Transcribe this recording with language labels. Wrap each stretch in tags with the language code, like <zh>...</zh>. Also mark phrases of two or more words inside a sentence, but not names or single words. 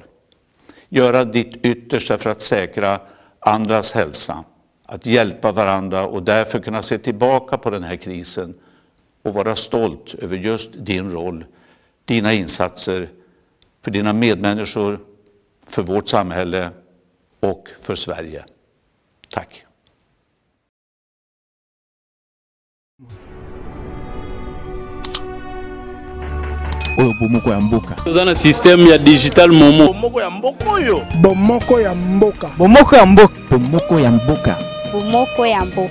<sv>Göra ditt yttersta för att säkra andras hälsa, att hjälpa varandra och därför kunna se tillbaka på den här krisen och vara stolt över just din roll, dina insatser för dina medmänniskor, för vårt samhälle och för Sverige. Tack.</sv> <ln>Oyo bomoko ya mboka. Toza na système ya digital momo. Bomoko ya mboka oyo. Bomoko ya mboka. Bomoko ya mboka. Bomoko ya mboka. Bomoko ya mboka.</ln>